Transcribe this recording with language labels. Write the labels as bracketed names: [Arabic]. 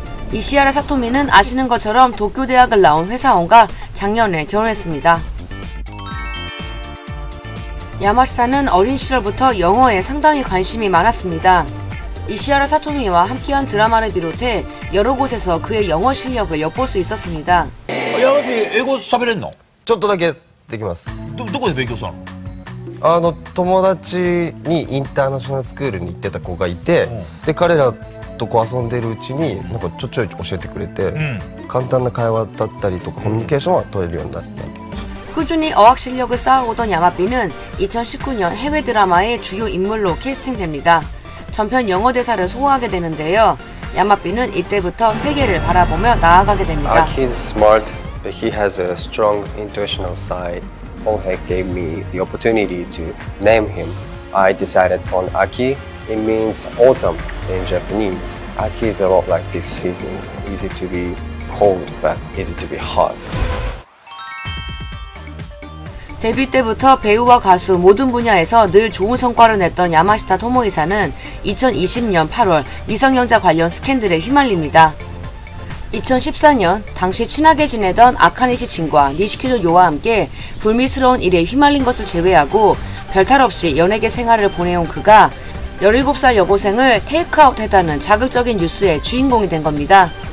[Korean] 이시하라 사토미는 아시는 것처럼 도쿄대학을 나온 회사원과 작년에 결혼했습니다. 야마시타는 어린 시절부터 영어에 상당히 관심이 많았습니다. 이시하라 사토미와 함께한 드라마를 비롯해 여러 곳에서 그의 영어 실력을 엿볼 수 있었습니다. 야마비 일본 [Japanese] 喋れんの? ちょっとだけできます。どこで勉強したの？友達にインターナショナルスクールに行ってた子がいて、で彼らとこう遊んでるうちになんかちょい教えてくれて、簡単な会話だったりとかコミュニケーションは取れるようになった。 [Korean] 꾸준히 어학 실력을 쌓아오던 야마비는 2019년 해외 드라마의 주요 인물로 캐스팅됩니다. 전편 영어 대사를 소화하게 되는데요. 야마비는 이때부터 세계를 바라보며 나아가게 됩니다. [English] He's smart, but he has a strong intuitional side. Onhae gave me the opportunity to name him. I decided on Aki. It means autumn in Japanese. Aki is a lot like this season. Easy to be cold, but easy to be hot. [Korean] 데뷔 때부터 배우와 가수 모든 분야에서 늘 좋은 성과를 냈던 야마시타 토모이사는 2020년 8월 미성년자 관련 스캔들에 휘말립니다. 2014년 당시 친하게 지내던 아카네시 진과 니시키도 요와 함께 불미스러운 일에 휘말린 것을 제외하고 별탈 없이 연예계 생활을 보내온 그가 17살 여고생을 테이크아웃했다는 자극적인 뉴스의 주인공이 된 겁니다.